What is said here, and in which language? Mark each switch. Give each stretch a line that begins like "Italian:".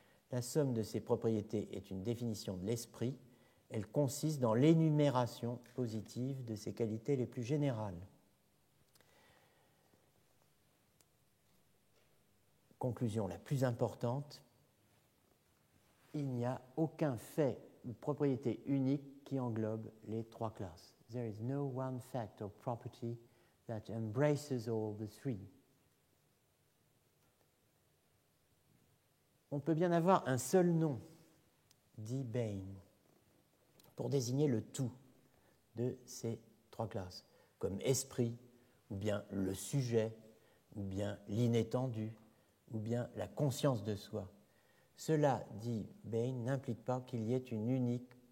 French: La somme de ces propriétés est une définition de l'esprit. Elle consiste dans l'énumération positive de ses qualités les plus générales. Conclusion la plus importante, il n'y a aucun fait ou propriété unique qui englobe les 3 classes.
English: There is no one fact or property that embraces all the 3.
French: On peut bien avoir un seul nom, dit Bain, pour désigner le tout de ces 3 classes, comme esprit, ou bien le sujet, ou bien l'inétendu, ou bien la conscience de soi. Cela, dit Bain, n'implique pas qu'il y ait une unique